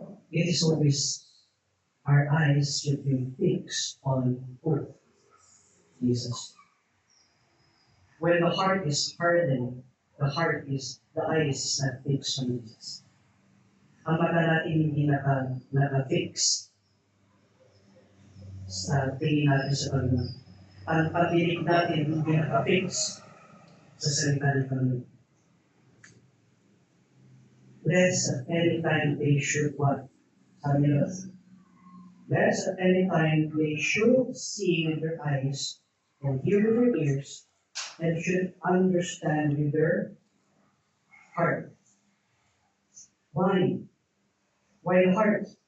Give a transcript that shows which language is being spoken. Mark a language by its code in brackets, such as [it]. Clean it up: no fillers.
[en] It is always, our eyes should be fixed on who? Jesus. When the heart is hardened, the eyes is not fixed on Jesus. [tl] Ang mata natin hindi naka-fix sa tingin natin sa Panginoon. Ang pag-inig natin hindi naka-fix sa salita ng Panginoon. [en] Lest at any time they should what? [tl] Sabi nila, [en] lest at any time they should see with their eyes and hear with their ears and should understand with their heart. Why? Why the heart?